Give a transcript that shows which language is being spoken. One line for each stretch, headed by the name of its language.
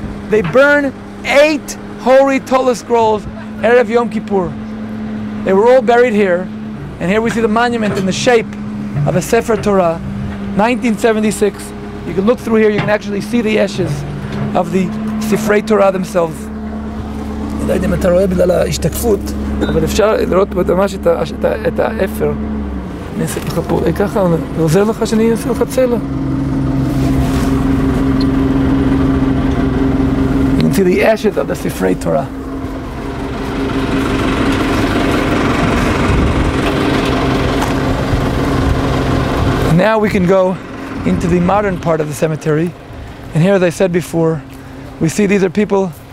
English: They burn 8 holy Torah scrolls Erev Yom Kippur. They were all buried here, and here we see the monument in the shape of a Sefer Torah, 1976. You can look through here, you can actually see the ashes of the Sifrei Torah themselves.
Hebrew: אני לא יודע אם אתה רואה בגלל ההשתקפות, אבל אפשר לראות ממש את האפר. אני אעשה לך פה, ככה, זה עוזר לך שאני אעשה לך צלע.
English: You can see the ashes of the Sifrei Torah. Now we can go into the modern part of the cemetery, and here, as I said before, we see these are people.